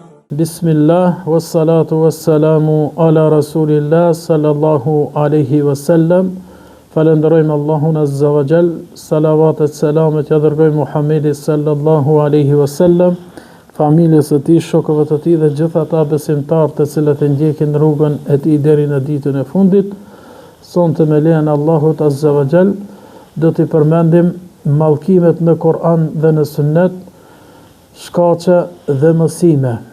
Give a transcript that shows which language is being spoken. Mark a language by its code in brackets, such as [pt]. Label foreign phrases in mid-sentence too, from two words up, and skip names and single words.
[ar] بسم الله والصلاة والسلام على رسول الله صلى الله عليه وسلم. [sq] Falenderojmë Allahun [ar] عز وجل, [sq] salavatet selamet ja dërgojmë Muhamedit [ar] صلى الله عليه وسلم, [sq] familjes së tij, shokëve të tij dhe gjithë ata besimtarë të cilët e ndjekin rrugën e tij deri në ditën e fundit. Sonte me lejen e Allahut [ar] عز وجل [sq] do t'i përmendim mallkimet në Kur'an dhe në Sunnet, shkaqe dhe mësime.